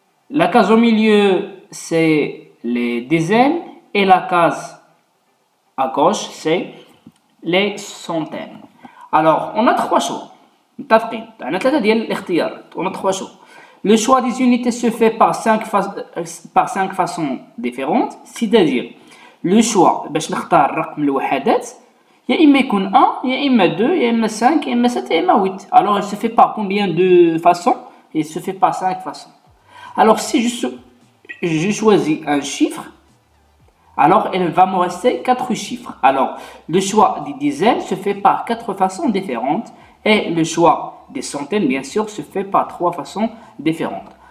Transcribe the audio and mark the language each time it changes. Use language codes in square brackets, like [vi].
[fr] La case au milieu, c'est les dizaines. Et la case à gauche, c'est les centaines. Alors, on a 3 choix. On a 3 choix. Le choix des unités se fait par 5 façons différentes. C'est-à-dire, le choix, [ar] باش نختار الرقم الوحدات يا إما يكون 1 يا إما 2 يا إما 5 يا إما 7 يا إما 8. [fr] Alors, il se fait par combien de façons? Il se fait par 5 façons. Alors, si je choisis un chiffre, Alors, il va me rester 4 chiffres. Alors, le choix des dizaines se fait par 4 façons différentes et le choix des centaines, bien sûr, se fait par 3 façons différentes.